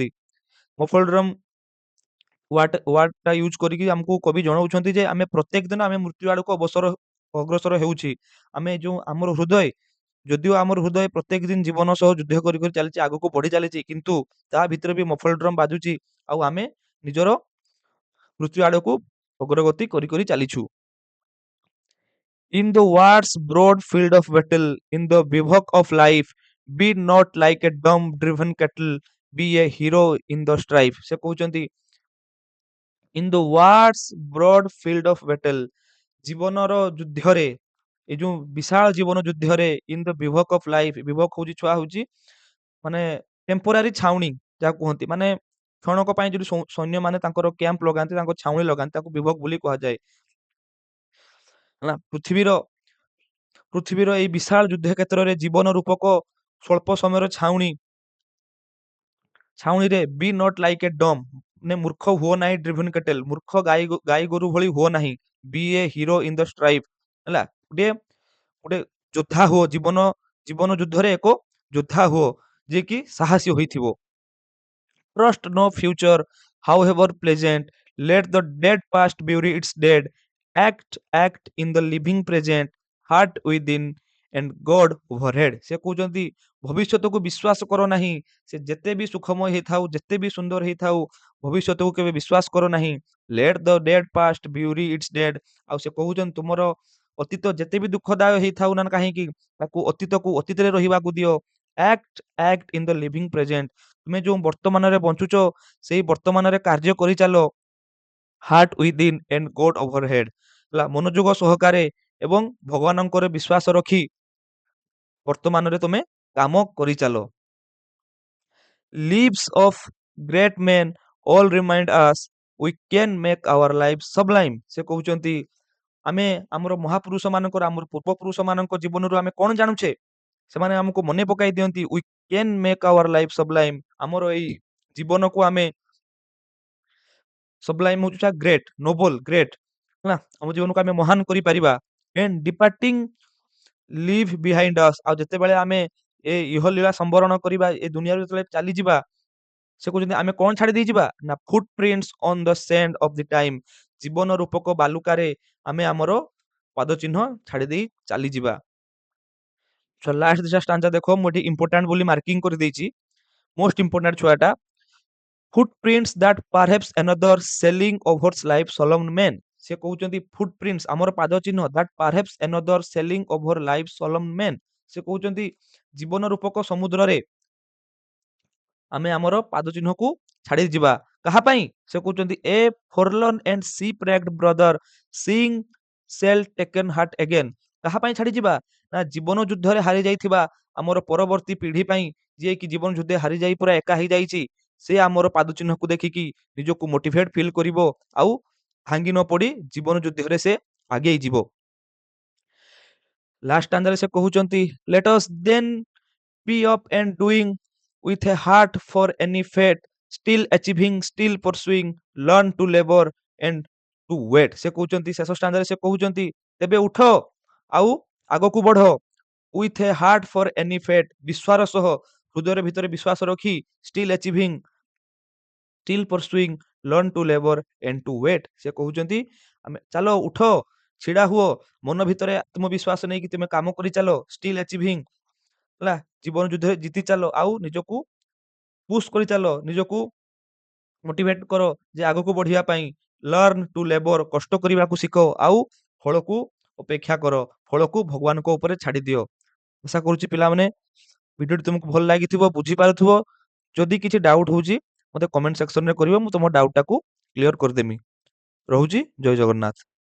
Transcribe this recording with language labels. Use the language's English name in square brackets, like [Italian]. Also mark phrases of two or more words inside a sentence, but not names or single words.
[English] muffled drum [Odia] ୱାର୍ଡଟା ୟୁଜ କରିକି ଆମକୁ କବି ଜଣାଉଛନ୍ତି ଯେ ଆମେ ପ୍ରତ୍ୟେକ ଦିନ ଆମେ ମୃତ୍ୟୁ ଆଡକୁ ଅଗ୍ରସର ହେଉଛି। ଆମେ ଯୋଉ ଆମର ହୃଦୟ ଯଦିଓ ଆମର ହୃଦୟ ପ୍ରତ୍ୟେକ ଦିନ ଜୀବନ ସହ ଯୁଦ୍ଧ କରି କରି ଚାଲିଛି, ଆଗକୁ ବଢି ଚାଲିଛି, କିନ୍ତୁ ତା ଭିତରେ ବି [English] muffled drum [Odia] ବାଜୁଛି ଆଉ ଆମେ ନିଜର ମୃତ୍ୟୁ ଆଡକୁ ଅଗ୍ରଗତି କରି କରି ଚାଲିଛୁ। [English] In the war's broad field of battle, in the bivouac of life, be not like a dumb driven cattle, be a hero in the strife. [Odia] ସେ କହୁଛନ୍ତି [English] in the war's broad field of battle, [Odia] ଜୀବନର ଯୁଦ୍ଧରେ ଏଇ ଯୋଉ ବିଶାଳ ଜୀବନ ଯୁଦ୍ଧରେ [English] in the bivouac of life, [Odia] bivouac ହଉଛି ଛୁଆ ହଉଛି ମାନେ ଟେମ୍ପୋରାରୀ ଛାଉଣି ଯାହା କୁହନ୍ତି ମାନେ କ୍ଷଣକ ପାଇଁ ଯଦି ସୈନ୍ୟ ମାନେ ତାଙ୍କର କ୍ୟାମ୍ପ ଲଗାନ୍ତି ତାଙ୍କ ଛାଉଣି ଲଗାନ୍ତି ତାକୁ ବିଭକ୍ ବୋଲି କୁହାଯାଏ ହେଲା ପୃଥିବୀର ଏଇ ବିଶାଳ ଯୁଦ୍ଧ କ୍ଷେତ୍ରରେ ଜୀବନ ରୂପକ ସ୍ୱଳ୍ପ ସମୟର ଛାଉଣିରେ [English] be not like a dumb [Odia] ମାନେ ମୂର୍ଖ ହୁଅ ନାହିଁ [English] driven cattle [Odia] ମୂର୍ଖ ଗାଈ ଗୋରୁ ଭଳି ହୁଅ ନାହିଁ [English] be a hero in the strife [Odia] ହେଲା ଗୋଟେ ଗୋଟେ ଯୋଦ୍ଧା ହୁଅ ଜୀବନ ଯୁଦ୍ଧରେ ଏକ ଯୋଦ୍ଧା ହୁଅ ଯିଏକି ସାହସୀ ହୋଇଥିବ [English] trust no future, however pleasant. Let the dead past bury its dead. Act in the living present. Heart within and God overhead. [Odia] ସେ କହୁଛନ୍ତି ଭବିଷ୍ୟତକୁ ବିଶ୍ୱାସ କର ନାହିଁ ସେ ଯେତେ ବି ସୁଖମୟ ହେଇଥାଉ ଯେତେ ବି ସୁନ୍ଦର ହେଇଥାଉ ଭବିଷ୍ୟତକୁ କେବେ ବିଶ୍ୱାସ କର ନାହିଁ [English] let the dead past bury its dead [Odia] ଆଉ ସେ କହୁଛନ୍ତି ତୁମର ଅତୀତ ଯେତେ ବି ଦୁଃଖଦାୟ ହେଇଥାଉ ନା କାହିଁକି ତାକୁ ଅତୀତକୁ ଅତୀତରେ ରହିବାକୁ ଦିଅ [English] act in the living present [Odia] ତୁମେ ଯୋଉ ବର୍ତ୍ତମାନରେ ବଞ୍ଚୁଛ ସେଇ ବର୍ତ୍ତମାନରେ କାର୍ଯ୍ୟ କରିଚାଲ [English] heart within and God overhead [Odia] ହେଲା ମନୋଯୋଗ ସହକାରେ ଏବଂ ଭଗବାନଙ୍କର ବିଶ୍ୱାସ ରଖି ବର୍ତ୍ତମାନରେ ତୁମେ କାମ କରିଚାଲ [English] lives of great men all remind us we can make our lives sublime [Odia] ସେ କହୁଛନ୍ତି ଆମେ ଆମର ମହାପୁରୁଷ ମାନଙ୍କର ଆମର ପୂର୍ବ ପୁରୁଷ ମାନଙ୍କ ଜୀବନରୁ ଆମେ କଣ ଜାଣୁଛେ ସେମାନେ ଆମକୁ ମନେ ପକାଇ ଦିଅନ୍ତି [English] we can make our life sublime [Odia] ଆମର ଏଇ ଜୀବନକୁ ଆମେ sublime ହଉଛି [English] great noble great [Odia] ହେଲା ଆମ ଜୀବନକୁ ଆମେ ମହାନ କରିପାରିବା [English] and departing leave behind us [Odia] ଆଉ ଯେତେବେଳେ ଆମେ ଏ ଇହଲୀଳା ସମ୍ବରଣ କରିବା ଏ ଦୁନିଆରୁ ଯେତେବେଳେ ଚାଲିଯିବା ସେ କହୁଛନ୍ତି ଆମେ କଣ ଛାଡି ଦେଇଯିବା ନା [English] foot prints on the sand of the time [Odia] ଜୀବନ ରୂପକ ବାଲୁକାରେ ଆମେ ଆମର ପାଦ ଚିହ୍ନ ଛାଡି ଦେଇ ଚାଲିଯିବା ଲାଷ୍ଟ ଦିଟା ଷ୍ଟାଞ୍ଜା ଦେଖ ମୁଁ ଏଠି ଇମ୍ପୋର୍ଟାଣ୍ଟ ବୋଲି ମାର୍କିଂ କରିଦେଇଛି [English] most important [Odia] ଛୁଆଟା footprints [English] that perhaps another selling overs life solemn men [Odia] ସେ କହୁଛନ୍ତି [English] footprints [Odia] ଆମର ପାଦ ଚିହ୍ନ [English] that perhaps another selling over life solemn [Odia] men ସେ କହୁଛନ୍ତି ଜୀବନ ରୂପକ ସମୁଦ୍ରରେ ଆମେ ଆମର ପାଦ ଚିହ୍ନକୁ ଛାଡି ଯିବା କାହା ପାଇଁ ସେ କହୁଛନ୍ତି ଏ [English] forlorn and shipwrecked brother seeing shall taken heart again [Odia] କାହା ପାଇଁ ଛାଡି ଯିବା ନା ଜୀବନ ଯୁଦ୍ଧରେ ହାରି ଯାଇଥିବା ଆମର ପରବର୍ତ୍ତୀ ପିଢି ପାଇଁ ଯିଏ କି ଜୀବନ ଯୁଦ୍ଧରେ ହାରି ଯାଇ ପୁରା ଏକା ହେଇଯାଇଛି ସେ ଆମର ପାଦ ଚିହ୍ନକୁ ଦେଖିକି ନିଜକୁ [English] motivate feel [Odia] କରିବ ଆଉ ଭାଙ୍ଗି ନ ପଡି ଜୀବନ ଯୁଦ୍ଧରେ ସେ ଆଗେଇ ଯିବ ଲାଷ୍ଟ ଟାଣ୍ଡରେ ସେ କହୁଛନ୍ତି [English] let us then be up and doing with a heart for any fate still achieving still pursuing learn to labor and to wait [Odia] ସେ କହୁଛନ୍ତି ଶେଷ ଷ୍ଟାଣ୍ଡରେ ସେ କହୁଛନ୍ତି ତେବେ ଉଠ ଆଉ ଆଗକୁ ବଢ [English] with a heart for any fate [Odia] ବିଶ୍ୱାର ସହ ହୃଦୟ ଭିତରେ ବିଶ୍ୱାସ ରଖି [English] still achieving still pursuing learn to labor and to wait [Odia] ସେ କହୁଛନ୍ତି ଆମେ ଚାଲ ଉଠ ଛିଡା ହୁଅ ମନ ଭିତରେ ଆତ୍ମବିଶ୍ୱାସ ନେଇକି ତୁମେ କାମ କରି ଚାଲ [English] still achieving [Odia] ହେଲା ଜୀବନ ଯୁଦ୍ଧରେ ଜିତି ଚାଲ ଆଉ ନିଜକୁ ପୁଶ କରି ଚାଲ ନିଜକୁ ମୋଟିଭେଟ କର ଯେ ଆଗକୁ ବଢିବା ପାଇଁ [English] learn to labor [Odia] କଷ୍ଟ କରିବାକୁ ଶିଖ ଆଉ ଫଳକୁ ଅପେକ୍ଷା କର ଫଳକୁ ଭଗବାନଙ୍କ ଉପରେ ଛାଡି ଦିଅ ଆଶା କରୁଛି ପିଲାମାନେ ଭିଡିଓଟି ତୁମକୁ ଭଲ ଲାଗିଥିବ ବୁଝିପାରୁଥିବ ଯଦି କିଛି ଡାଉଟ ହଉଛି ମତେ କମେଣ୍ଟ ସେକ୍ସନରେ କରିବ ମୁଁ ତମ ଡାଉଟ ଟାକୁ କ୍ଲିୟର କରିଦେମି ରହୁଛି ଜୟ ଜଗନ୍ନାଥ